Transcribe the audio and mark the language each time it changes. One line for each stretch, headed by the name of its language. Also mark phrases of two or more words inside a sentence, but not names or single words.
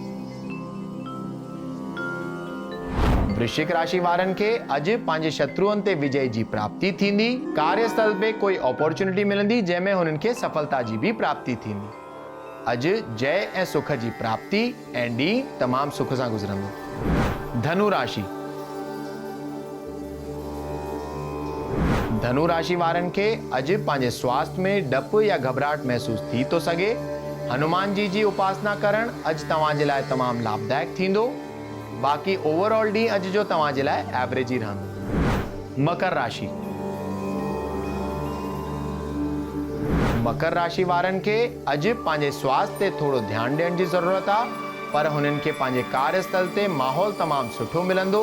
Sindhi: वृश्चिक राशि वारनि खे अॼु पंहिंजे शत्रुअनि ते विजय जी प्राप्ति थींदी। कार्यस्थल पे कोई अपॉर्चुनिटी मिलंदी, जंहिंमें हुननि खे सफलता जी भी प्राप्ति थींदी। अॼु जय ऐं सुख जी प्राप्ति ऐं ॾींहुं तमामु सुख सां गुज़रंदो। धनु राशि। धनु राशि वारनि खे अॼु पंहिंजे स्वास्थ्य में डपु या घबराहट महसूस थी थो सघे। हनुमान जी उपासना करण अॼु तव्हांजे लाइ तमामु लाभदायक थींदो। बाक़ी ओवरऑल ॾींहुं अॼु जो तव्हांजे लाइ एवरेज ही रहंदो। मकर राशि। मकर राशि वारनि खे अॼु पंहिंजे स्वास्थ्य ते थोरो ध्यानु ॾियण जी ज़रूरत आहे, पर हुननि खे पंहिंजे कार्यस्थल ते माहौल तमामु सुठो मिलंदो।